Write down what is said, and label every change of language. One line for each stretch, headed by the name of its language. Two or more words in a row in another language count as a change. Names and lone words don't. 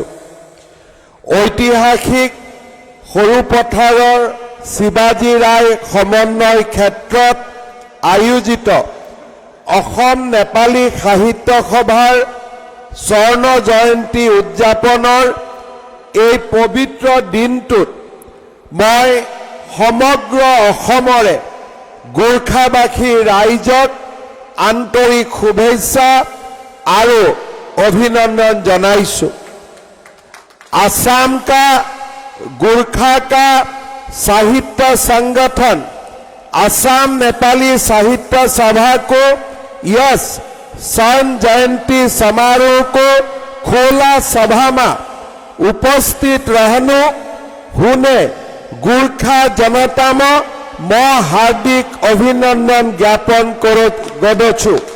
Assamese: ঐতিহাসিক সৰুপথাৰৰ শিৱাজী ৰায় সমন্বয় ক্ষেত্ৰত আয়োজিত অসম নেপালী সাহিত্য সভাৰ স্বৰ্ণ জয়ন্তী উদযাপনৰ এই পবিত্ৰ দিনটোত মই সমগ্ৰ অসমৰে গোৰ্খাবাসী ৰাইজক আন্তৰিক শুভেচ্ছা আৰু অভিনন্দন জনাইছোঁ।
Nepali: आसाम का गोरखा का साहित्य संगठन आसाम नेपाली साहित्य सभा को यस स्वर्ण जयंती समारोह को खोला सभा में उपस्थित रहनु हुने गोरखा जनता में मैं हार्दिक अभिनंदन ज्ञापन गदछु।